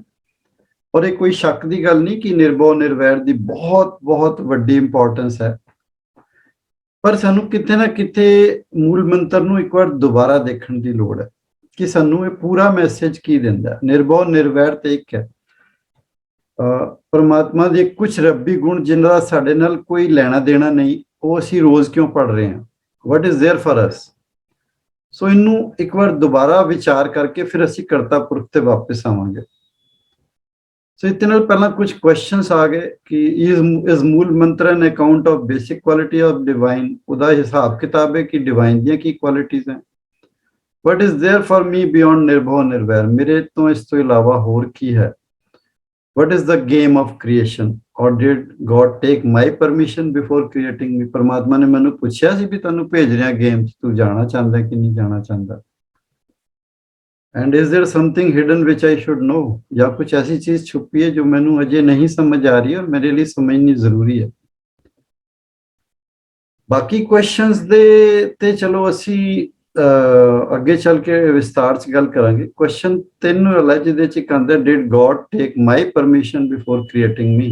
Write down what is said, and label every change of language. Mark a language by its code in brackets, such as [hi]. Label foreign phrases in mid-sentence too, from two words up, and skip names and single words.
[pa] ਔਰ ਇਹ ਕੋਈ ਸ਼ੱਕ ਦੀ ਗੱਲ ਨਹੀਂ ਕਿ ਨਿਰਭਉ ਨਿਰਵੈਰ ਦੀ ਬਹੁਤ ਬਹੁਤ ਵੱਡੀ ਇੰਪੋਰਟੈਂਸ ਹੈ, ਪਰ ਸਾਨੂੰ ਕਿਤੇ ਨਾ ਕਿਤੇ ਮੂਲ ਮੰਤਰ ਨੂੰ ਇੱਕ ਵਾਰ ਦੁਬਾਰਾ ਦੇਖਣ ਦੀ ਲੋੜ ਹੈ ਕਿ ਸਾਨੂੰ ਇਹ ਪੂਰਾ ਮੈਸੇਜ ਕੀ ਦਿੰਦਾ। ਨਿਰਭਉ ਨਿਰਵੈਰ ਤੇ ਇੱਕ ਹੈ, ਪਰਮਾਤਮਾ ਦੇ ਕੁਝ ਰੱਬੀ ਗੁਣ ਜਿਨ੍ਹਾਂ ਦਾ ਸਾਡੇ ਨਾਲ ਕੋਈ ਲੈਣਾ ਦੇਣਾ ਨਹੀਂ, ਉਹ ਅਸੀਂ ਰੋਜ਼ ਕਿਉਂ ਪੜ੍ਹ ਰਹੇ ਹਾਂ, [en] what is there for us। [pa] ਸੋ ਇਹਨੂੰ ਇੱਕ ਵਾਰ ਦੁਬਾਰਾ ਵਿਚਾਰ ਕਰਕੇ ਫਿਰ ਅਸੀਂ ਕਰਤਾ ਪੁਰਖ ਤੇ ਵਾਪਸ ਆਵਾਂਗੇ। ਸੋ ਇਹਦੇ ਨਾਲ ਪਹਿਲਾਂ ਕੁਝ ਕੁਐਸਚਨਸ ਆ ਗਏ ਕਿ ਇਸ ਮੂਲ ਮੰਤਰ [en] an account of basic quality of divine, [pa] ਉਹਦਾ ਹਿਸਾਬ ਕਿਤਾਬ ਹੈ ਕਿ ਡਿਵਾਈਨ ਦੀਆਂ ਕੀ ਕੁਆਲਿਟੀਜ਼ ਹੈ। [en] what is there for me beyond [pa] ਨਿਰਭਉ ਨਿਰਵੈਰ, ਮੇਰੇ ਤੋਂ ਇਸ ਤੋਂ ਇਲਾਵਾ ਹੋਰ ਕੀ ਹੈ। [en] what is the game of creation, or did God take my permission before creating me। [pa] ਪਰਮਾਤਮਾ ਨੇ ਮੈਨੂੰ ਪੁੱਛਿਆ ਸੀ ਵੀ ਤੁਹਾਨੂੰ ਭੇਜ ਰਿਹਾ ਗੇਮ 'ਚ, ਤੂੰ ਜਾਣਾ ਚਾਹੁੰਦਾ ਕਿ ਨਹੀਂ ਜਾਣਾ ਚਾਹੁੰਦਾ। [en] and is there something hidden which I should know, [pa] ਜਾਂ ਕੁਝ ਐਸੀ ਚੀਜ਼ ਛੁਪੀ ਹੈ ਜੋ ਮੈਨੂੰ ਅਜੇ ਨਹੀਂ ਸਮਝ ਆ ਰਹੀ ਔਰ ਮੇਰੇ ਲਈ ਸਮਝਣੀ ਜ਼ਰੂਰੀ ਹੈ। ਬਾਕੀ ਕੁਐਸਚਨਸ ਦੇ ਤੇ ਚਲੋ ਅਸੀਂ ਅੱਗੇ ਚੱਲ ਕੇ ਵਿਸਤਾਰ 'ਚ ਗੱਲ ਕਰਾਂਗੇ। ਕੁਐਸਚਨ 3 ਵਾਲਾ ਜਿਹਦੇ 'ਚ ਕਹਿੰਦਾ [en] did God take my permission before creating me.